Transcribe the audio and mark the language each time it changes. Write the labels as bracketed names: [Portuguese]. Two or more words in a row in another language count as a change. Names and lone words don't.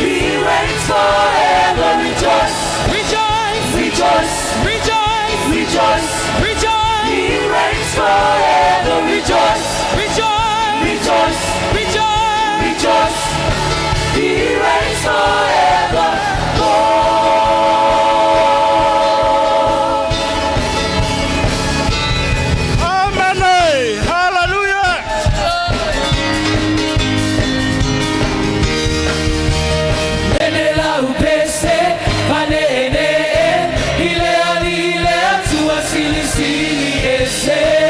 [English] He reigns forever. Rejoice, rejoice, rejoice, rejoice, rejoice, rejoice. He reigns forever. Rejoice, rejoice, rejoice, rejoice, rejoice. He reigns forever. Amen. Hallelujah. [Samoan] Lenei Leaupepe, Lenei, ile atua sili ese.